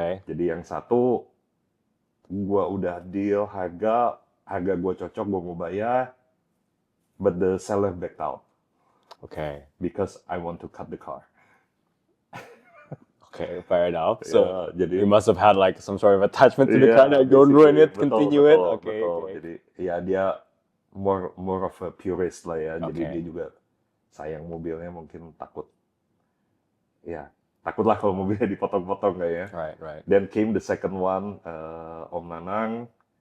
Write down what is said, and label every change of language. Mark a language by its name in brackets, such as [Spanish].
[Indonesian] Jadi yang satu gua udah deal harga gua cocok, gua mau bayar, [English] but the seller backed out [Indonesian] Okay. [English] because I want to cut the car. Okay, fair enough. So [Indonesian] Ya, jadi [English] you must have had like some sort of attachment to the car that don't ruin it, continue it. Okay. [Indonesian] betul. Jadi ya dia [English] more of a purist [Indonesian] lah ya. Jadi Okay. dia juga sayang mobilnya, mungkin takut lah kalau mobilnya dipotong-potong kayaknya. [English] Right. Then came the second one, Om Nanang.